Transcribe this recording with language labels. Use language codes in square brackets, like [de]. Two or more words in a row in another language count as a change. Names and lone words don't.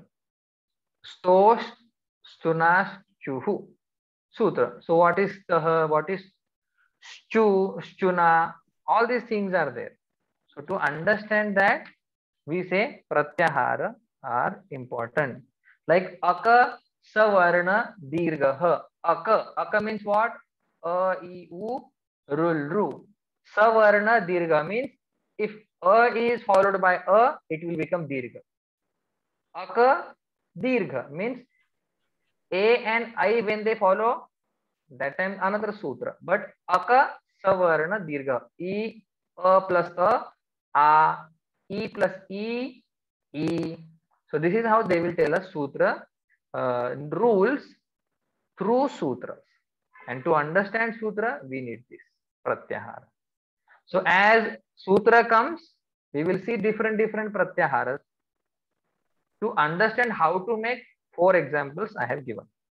[sa] Stosh Stunash Chuhu. Sutra. [en] So what is what is Stu, Stuna? All these things are there. So to understand that, we say pratyahara are important. [sa] Like aka savarna dirgha. [en] Aka means what? A, I, U, rul, ru. [sa] Savarna dirgha [en] means if a is followed by a, it will become dirgha. [sa] Aka dirgha [en] means a and I, when they follow, that time another sutra. But [sa] aka savarna dirgha. [en] I, a plus a, e plus e, e. So this is how they will tell us sutra rules through sutras. And to understand sutra, we need this pratyahara. So as sutra comes, we will see different pratyaharas. To understand how to make 4 examples I have given.